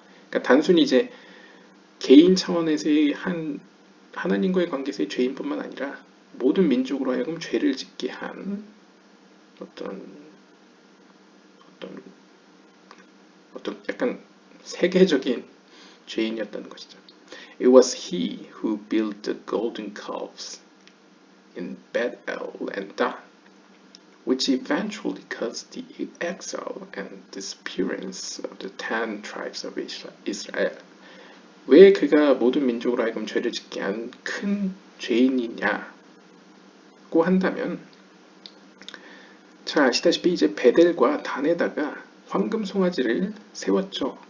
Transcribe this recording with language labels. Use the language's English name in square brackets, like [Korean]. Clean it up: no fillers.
[Korean] 그러니까 단순히 이제 개인 차원에서의 하나님과의 관계에서의 죄인뿐만 아니라 모든 민족으로 하여금 죄를 짓게 한 어떤 약간 세계적인 죄인이었다는 것이죠. [English] It was he who built the golden calves in Bethel and Dan, which eventually caused the exile and disappearance of the 10 tribes of Israel. [Korean] 왜 그가 모든 민족으로 하여금 죄를 짓게 한 큰 죄인이냐고 한다면, 잘 아시다시피 이제 베델과 단에다가 황금 송아지를 세웠죠.